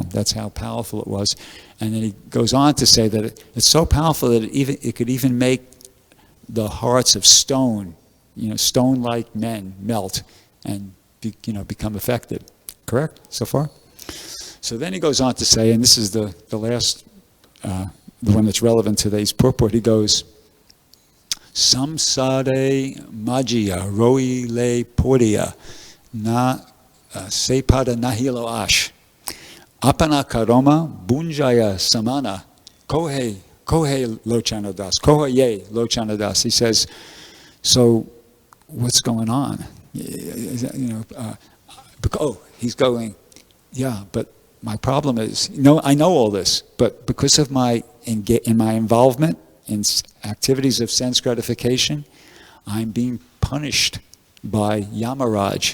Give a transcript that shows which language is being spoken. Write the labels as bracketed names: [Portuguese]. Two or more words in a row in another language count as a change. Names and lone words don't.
[English] That's how powerful it was. And then he goes on to say that it's so powerful that it could even make the hearts of stone, stone-like men melt and become affected. Correct so far? So then he goes on to say, and this is the last, the one that's relevant to today's purport, he goes, [Bangla] সংসারে মজিয়া রহি লে পড়িয়া না সে পদ নহিল আশ আপন করম ভুঞ্জায় শমন কহে লোচনদাস কহে লোচনদাস. [English] He says, so what's going on? He's going, yeah, but my problem is, I know all this, but because of my involvement in activities of sense gratification, I'm being punished by Yamaraj.